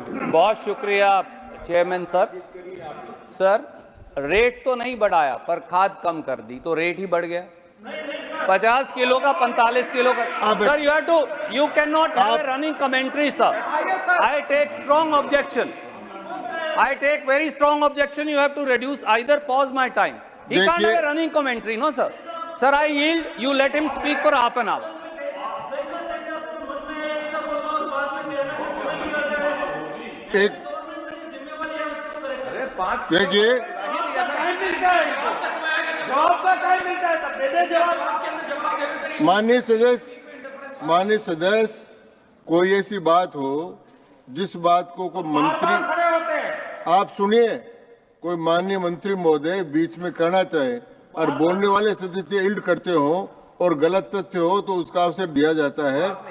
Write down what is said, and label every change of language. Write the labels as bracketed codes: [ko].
[hi] बहुत शुक्रिया chairman sir. Sir, rate तो नहीं बढ़ाया पर खाद कम कर दी तो रेट ही बढ़ गया। 50 किलो का 45 किलो का। [en] Sir, you can not have a running commentary sir. I take strong objection. I take very strong objection. You have to reduce, either pause my time. He can't have a running commentary, no sir. Sir, I yield. You let him speak for half an hour. [hi] एक देखिए, माननीय सदस्य, कोई ऐसी बात हो जिस बात को कोई मंत्री, आप सुनिए, कोई माननीय मंत्री महोदय बीच में कहना चाहे और बोलने वाले सदस्य इल्ड करते हो और गलत तथ्य हो तो उसका अवसर दिया जाता है।